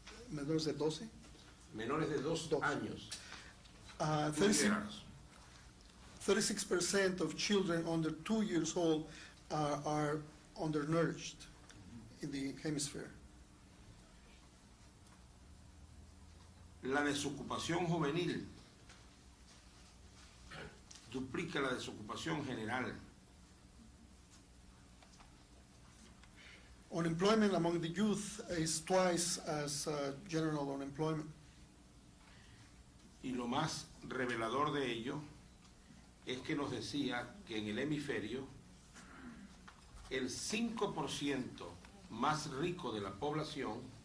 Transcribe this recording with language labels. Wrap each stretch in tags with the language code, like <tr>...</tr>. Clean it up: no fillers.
<es>menores de 12. Menores de 2 Dos. años.</es> <en>36% of children under 2 years old are undernourished in the hemisphere.</en> <es>La desocupación juvenil duplica la desocupación general.</es> <en>Unemployment among the youth is twice as general unemployment.</en> <es>Y lo más revelador de ello es que nos decía que en el hemisferio el 5% más rico de la población</es>